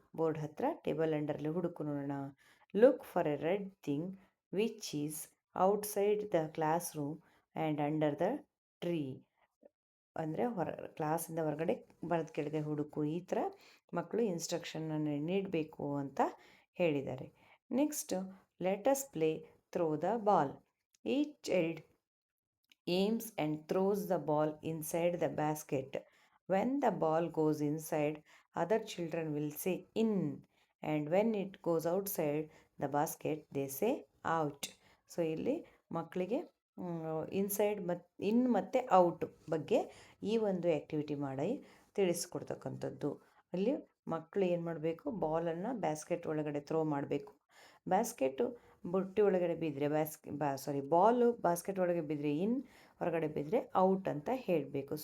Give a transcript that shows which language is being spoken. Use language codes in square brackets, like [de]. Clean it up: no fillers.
[kn] Board ಹತ್ರ, table ಅಂಡರಲ್ಲಿ ಹುಡುಕು ನೋಡೋಣ. [en] Look for a red thing which is outside the classroom and under the tree. [kn] ಅಂದರೆ ಕ್ಲಾಸಿಂದ ಹೊರಗಡೆ, ಬರೆದ ಕೆಳಗೆ ಹುಡುಕು. ಈ ಥರ ಮಕ್ಕಳು ಇನ್ಸ್ಟ್ರಕ್ಷನನ್ನು ನೀಡಬೇಕು ಅಂತ ಹೇಳಿದ್ದಾರೆ. [en] Next, let us play throw the ball. Each child aims and throws the ball inside the basket. When the ball goes inside, other children will say in, and when it goes outside the basket, they say out. [kn] So ಇಲ್ಲಿ ಮಕ್ಕಳಿಗೆ inside ಮತ್ತು ಇನ್ ಮತ್ತು out ಬಗ್ಗೆ ಈ ಒಂದು activity ಮಾಡಿ ತಿಳಿಸ್ಕೊಡ್ತಕ್ಕಂಥದ್ದು. ಅಲ್ಲಿ ಮಕ್ಕಳು ಏನು ಮಾಡಬೇಕು, ಬಾಲನ್ನು ಬ್ಯಾಸ್ಕೆಟ್ ಒಳಗಡೆ ಥ್ರೋ ಮಾಡಬೇಕು. ಬ್ಯಾಸ್ಕೆಟು ಬುಟ್ಟಿ ಒಳಗಡೆ ಬಿದ್ದರೆ ಬಾಲು ಬಾಸ್ಕೆಟ್ ಒಳಗೆ ಬಿದ್ದರೆ ಇನ್, ಹೊರಗಡೆ ಬಿದ್ದರೆ ಔಟ್ ಅಂತ ಹೇಳಬೇಕು.